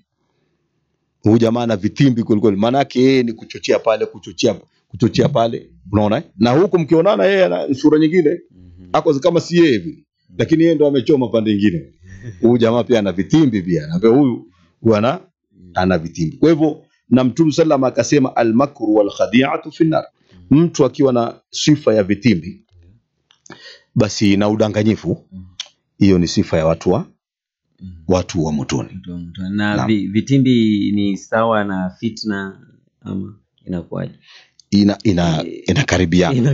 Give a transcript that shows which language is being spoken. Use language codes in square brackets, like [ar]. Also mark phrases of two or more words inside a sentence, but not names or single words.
[sw] Huyu jamaa ana vitimbi kweli. Maana yake yeye ni kuchochea pale. Unaona? Na huku mkionana yeye ana sura nyingine. Ako kama si yeye hivi. Lakini yeye ndo amechoma pande nyingine. Huyu jamaa pia ana vitimbi pia. Na pia huyu ana vitimbi. Kwa hivyo na Mtume sallam akasema [ar] المكر والخديعة في النار. [sw] Mtu akiwa na sifa ya vitimbi basi na udanganyifu, hiyo ni sifa ya watu wa motoni. Na vitimbi ni sawa na fitna ama inakuwaje? Inakaribiana.